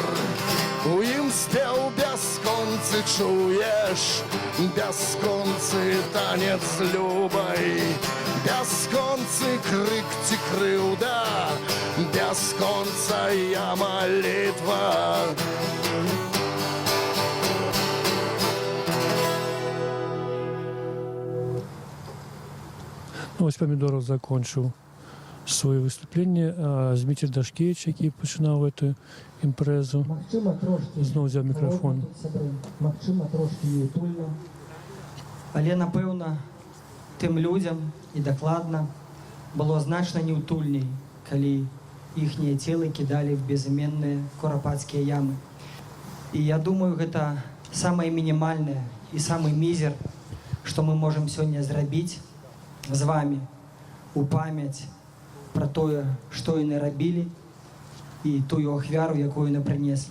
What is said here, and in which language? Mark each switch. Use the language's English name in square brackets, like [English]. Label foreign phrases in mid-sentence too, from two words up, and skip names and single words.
[Belarusian] У ім спеў бясконцы чуеш, бясконцы танец любай, бясконцы крык ці крыўда, бясконцая малітва. [Ukrainian] Ну, ось Помідоров закончив своє виступлення, а Дмитрий Дашкевич, який починав эту імпрезу, знову взяв мікрофон. [Belarusian] Але, напэўна, тым людзям і дакладна было значна неўтульней, калі іхнія целы кідалі в безыменныя курапацкія ямы. І я думаю, гэта самае мінімальнае і самы мізер, што мы можам сёння зрабіць з вамі у памяць пра тое, што яны рабілі і тую ахвяру, якую яны прынеслі.